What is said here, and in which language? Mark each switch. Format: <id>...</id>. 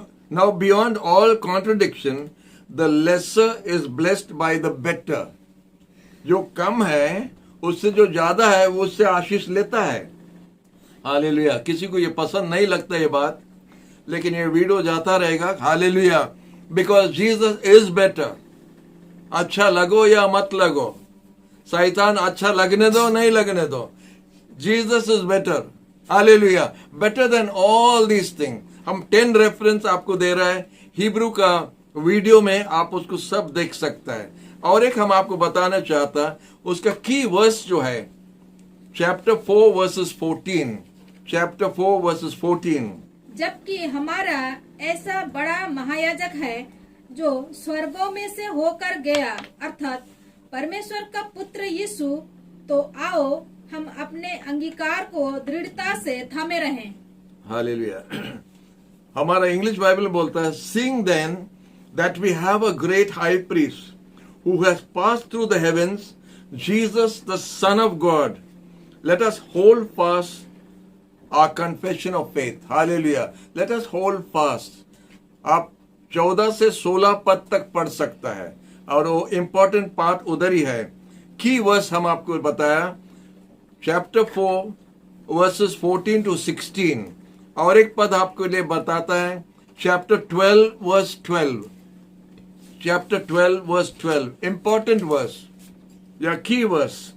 <en>Now beyond all contradiction, the lesser is blessed by the better.</en> <hi>जो कम है उससे जो ज्यादा है वो उससे आशीष लेता है। हालेलुया। किसी को ये पसंद नहीं लगता ये बात, लेकिन ये वीडियो जाता रहेगा। Hallelujah.</hi> <en>Because Jesus is better.</en> <hi>अच्छा लगो या मत लगो, शैतान अच्छा लगने दो नहीं लगने दो,</hi> <en>Jesus is better.</en> <hi>Hallelujah.</hi> <en>Better than all these thing.</en> <hi>हम 10 रेफरेंस आपको दे रहा है हिब्रू का वीडियो में, आप उसको सब देख सकता है। और एक हम आपको बताना चाहता, उसका की वर्स जो है चैप्टर 4 वर्सेस 14, चैप्टर 4 वर्सेस 14। जबकि हमारा ऐसा बड़ा महायाजक है जो स्वर्गों में से होकर गया, अर्थात परमेश्वर का पुत्र यीशु, तो आओ हम अपने अंगीकार को दृढ़ता से थामे रहें। हालेलुया। हमारा इंग्लिश बाइबल में बोलता है,</hi> <en>Seeing then that we have a great high priest who has passed through the heavens, Jesus the Son of God, let us hold fast our confession of faith. Hallelujah. Let us hold fast.</en> <hi>आप 14 से 16 पद तक पढ़ सकता है, और वो important part उधर ही है। की वर्स हम आपको बताया, चैप्टर 4 वर्सेस 14 to 16। और एक पद आपको लिए बताता है chapter 12 verse 12, chapter 12 verse 12, important verse या की वर्स।</hi>